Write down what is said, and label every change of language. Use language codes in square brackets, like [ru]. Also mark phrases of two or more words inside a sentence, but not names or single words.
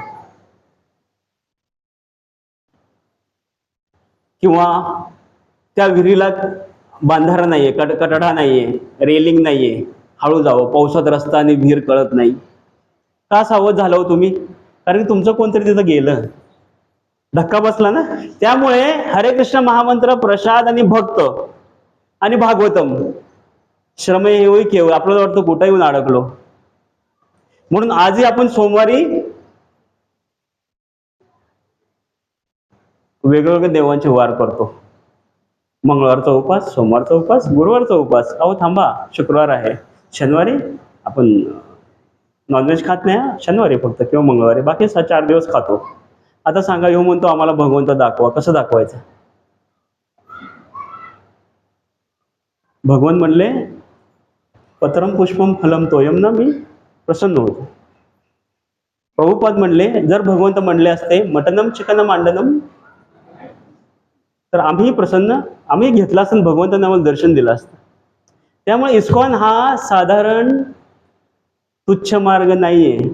[mr] किंवा त्या विहिरीला बांधारा नाहीये, कटडा नाहीये, रेलिंग नाहीये, हळू जावं, पावसात रस्ता आणि विहीर कळत नाही. का सावध झाला हो तुम्ही? कारण तुमचं कोणतरी तिथं गेलं, धक्का बसला ना. त्यामुळे हरे कृष्ण महामंत्र, प्रसाद आणि भक्त आणि भागवतम श्रमे हे केवळ आपल्याला वाटतं कुठं येऊन अडकलो. म्हणून आजही आपण सोमवारी वेगवेगळ्या देवांचे वार करतो. मंगळवारचा उपास, सोमवारचा उपास, गुरुवारचा उपास. अहो थांबा, शुक्रवार आहे, शनिवारी आपण नॉनव्हेज खात नाही, शनिवारी फक्त किंवा मंगळवारी, बाकी 4 दिवस खातो. आता सांगा, ह्यो म्हणतो आम्हाला भगवंत दाखवा, कसं दाखवायचं? भगवान म्हणले [sa] पत्रम पुष्पम फलम तोयम [mr] ना, मी प्रसन्न होतो. प्रभुपाद म्हणले जर भगवंत म्हणले असते मटनम चिकनम अंडनम तर आम्ही प्रसन्न, आम्ही घेतला असतं, भगवंतांनी आम्हाला दर्शन दिलं असतं. त्यामुळे इस्कॉन हा साधारण तुच्छ मार्ग नाहीये.